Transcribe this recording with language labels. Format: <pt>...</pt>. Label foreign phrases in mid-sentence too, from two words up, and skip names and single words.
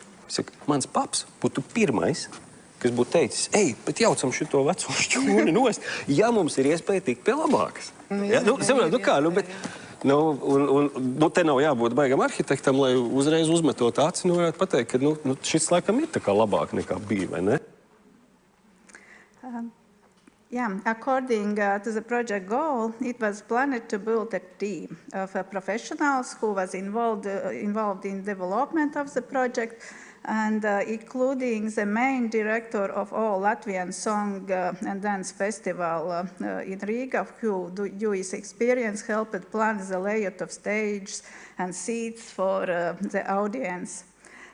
<lv>Saka, mans paps būtu pirmais, kas būtu teicis, ej, bet jaucam šito veco šķūni nost, ja mums ir iespēja tikt pie labākas. Ja? Te nav jābūt baigam arhitektam, lai uzreiz uzmetot aci, varētu pateikt, ka šis laikam ir tā kā labāk nekā bija, vai ne?</lv> <en>Yeah, according to the project goal, it was planned to build a team of professionals who was involved in development of the project, and including the main director of all Latvian Song and Dance Festival in Riga, who due his experience helped plan the layout of stage and seats for the audience.</en>